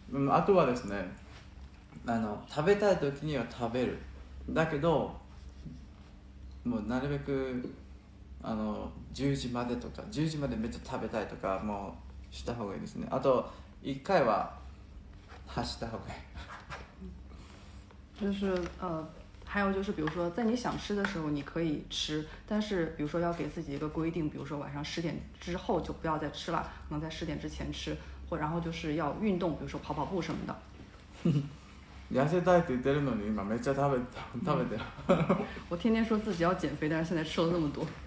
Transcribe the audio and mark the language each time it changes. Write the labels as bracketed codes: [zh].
[ja] あとはですね、食べたい時には食べる。だけどもうなるべく10時までとか10時までめっちゃ食べたいとかもうした方がいいですね。あと1回は走った方がいい。 [zh] 就是还有就是比如说在你想吃的时候你可以吃，但是比如说要给自己一个规定，比如说晚上10点之后就不要再吃了，可能在10点之前吃，然后就是要运动，比如说跑跑步什么的。 [ja] 痩せたいって言ってるのに今めっちゃ食べてる。 [zh] 我天天说自己要减肥，但是现在吃了那么多。